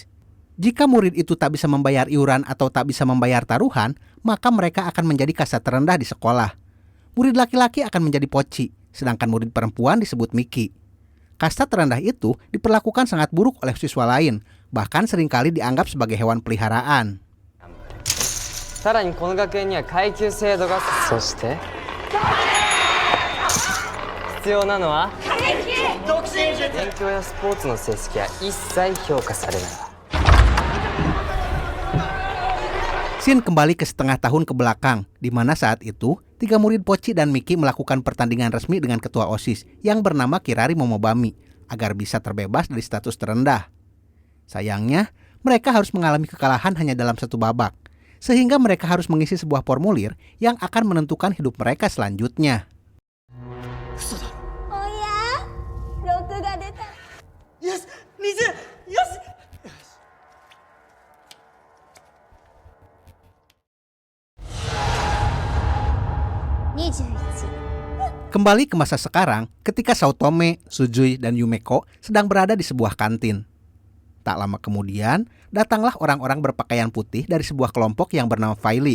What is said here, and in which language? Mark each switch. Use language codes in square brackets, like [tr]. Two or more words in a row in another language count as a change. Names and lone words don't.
[id] Jika murid itu tak bisa membayar iuran atau tak bisa membayar taruhan, maka mereka akan menjadi kasta terendah di sekolah. Murid laki-laki akan menjadi poci, sedangkan murid perempuan disebut miki. Kasta terendah itu diperlakukan sangat buruk oleh siswa lain, bahkan seringkali dianggap sebagai hewan peliharaan. [ja] さらにこの学園には階級制度が、そして必要なのは勉強やスポーツの成績は一切評価されない。 [id] Scene kembali ke setengah tahun ke belakang, di mana saat itu 3 murid Pochi dan Miki melakukan pertandingan resmi dengan ketua OSIS yang bernama Kirari Momobami agar bisa terbebas dari status terendah. Sayangnya, mereka harus mengalami kekalahan hanya dalam satu babak, sehingga mereka harus mengisi sebuah formulir yang akan menentukan hidup mereka selanjutnya. Oh ya? [ja] 6 が出た。 [en] Yes! 20! Yes! [id] Kembali ke masa sekarang, ketika Saotome, Sujui, dan Yumeko sedang berada di sebuah kantin. Tak lama kemudian, datanglah orang-orang berpakaian putih dari sebuah kelompok yang bernama Faili.